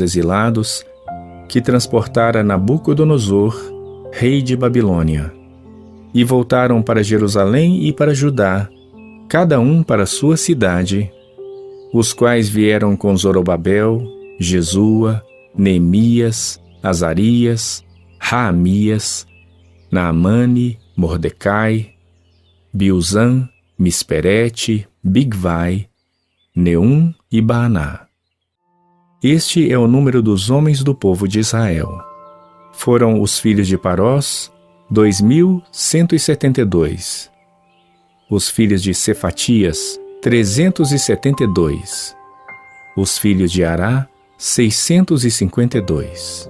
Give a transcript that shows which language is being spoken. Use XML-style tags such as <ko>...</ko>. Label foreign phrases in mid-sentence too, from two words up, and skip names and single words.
<pt>exilados, que transportara Nabucodonosor, rei de Babilônia, e voltaram para Jerusalém e para Judá, cada um para sua cidade, os quais vieram com Zorobabel, Jesua, Neemias, Azarias, Raamias, Naamane, Mordecai, Bilzan, Misperete, Bigvai, Neum e Baaná. Este é o número dos homens do povo de Israel. Foram os filhos de Parós, 2.172. Os filhos de Cefatias, 372. Os filhos de Ará, 652.</pt>